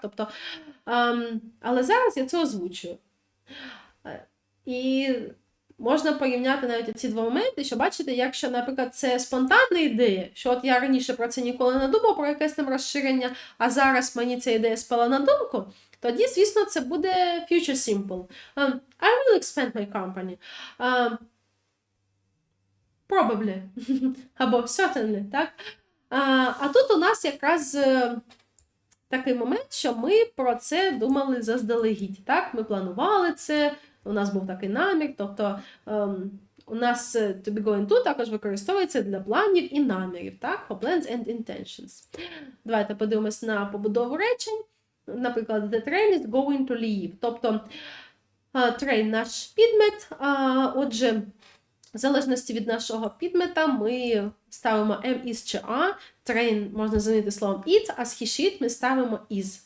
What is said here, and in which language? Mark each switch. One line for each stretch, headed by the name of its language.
Ukrainian: Тобто, але зараз я це озвучую. І можна порівняти навіть ці два моменти, що бачите, якщо, наприклад, це спонтанна ідея, що от я раніше про це ніколи не думав, про якесь там розширення, а зараз мені ця ідея спала на думку, тоді, звісно, це буде future simple.
English: I will expand my company.
Ukrainian: probably або certainly, так? А тут у нас якраз такий момент, що ми про це думали заздалегідь, так? Ми планували це, у нас був такий намір, тобто у нас to be going to також використовується для планів і намірів, так?
English: For plans and intentions.
Ukrainian: Давайте подивимось на побудову речень. Наприклад,
English: the train is going to leave.
Ukrainian: Тобто train – наш підмет, отже, в залежності від нашого підмета ми ставимо am, is чи a. Train можна замінити словом it, а з he, she ми ставимо is.